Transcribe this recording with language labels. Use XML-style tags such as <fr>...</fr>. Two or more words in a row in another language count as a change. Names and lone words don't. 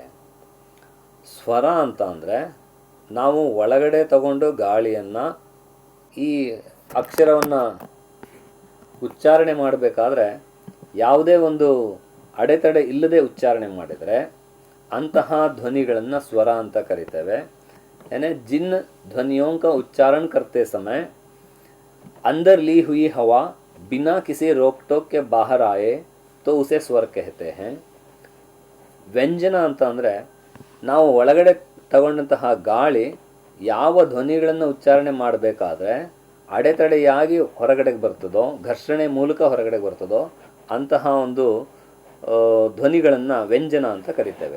<kn>ಸ್ವರ ಅಂತ ಅಂದರೆ ನಾವು ಒಳಗಡೆ ತಗೊಂಡು ಗಾಳಿಯನ್ನು ಈ ಅಕ್ಷರವನ್ನು ಉಚ್ಚಾರಣೆ ಮಾಡಬೇಕಾದ್ರೆ ಯಾವುದೇ ಒಂದು ಅಡೆತಡೆ ಇಲ್ಲದೆ ಉಚ್ಚಾರಣೆ ಮಾಡಿದರೆ ಅಂತಹ ಧ್ವನಿಗಳನ್ನು ಸ್ವರ ಅಂತ ಕರಿತೇವೆ.</kn> <hi>यानी जिन ध्वनियों का उच्चारण करते समय अंदर ली हुई हवा बिना किसी रोक टोक के बाहर आए तो उसे स्वर कहते हैं.</hi> <kn>ವ್ಯಂಜನ ಅಂತ ಅಂದರೆ ನಾವು ಒಳಗಡೆ ತಗೊಂಡಂತಹ ಗಾಳಿ ಯಾವ ಧ್ವನಿಗಳನ್ನು ಉಚ್ಚಾರಣೆ ಮಾಡಬೇಕಾದ್ರೆ ಅಡೆತಡೆಯಾಗಿ ಹೊರಗಡೆಗೆ ಬರ್ತದೋ, ಘರ್ಷಣೆ ಮೂಲಕ ಹೊರಗಡೆಗೆ ಬರ್ತದೋ ಅಂತಹ ಒಂದು ಧ್ವನಿಗಳನ್ನು ವ್ಯಂಜನ ಅಂತ ಕರಿತೇವೆ.</kn>